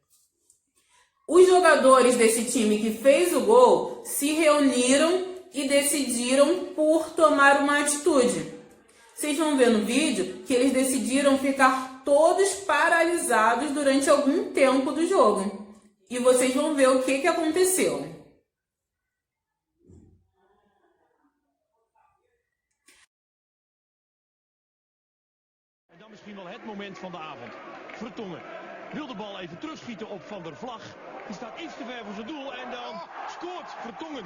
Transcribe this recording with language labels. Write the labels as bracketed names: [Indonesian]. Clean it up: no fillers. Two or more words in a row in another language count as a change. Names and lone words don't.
[Portuguese] Os jogadores desse time que fez o gol se reuniram e decidiram por tomar uma atitude. Vocês vão ver no vídeo que eles decidiram ficar todos paralisados durante algum tempo do jogo. E vocês vão ver o que aconteceu. [Dutch] En dan misschien wel het moment van de avond. Vertongen wil de bal even terugschieten op Van der Vlag. Die staat iets te ver voor zijn doel en dan scoort Vertongen.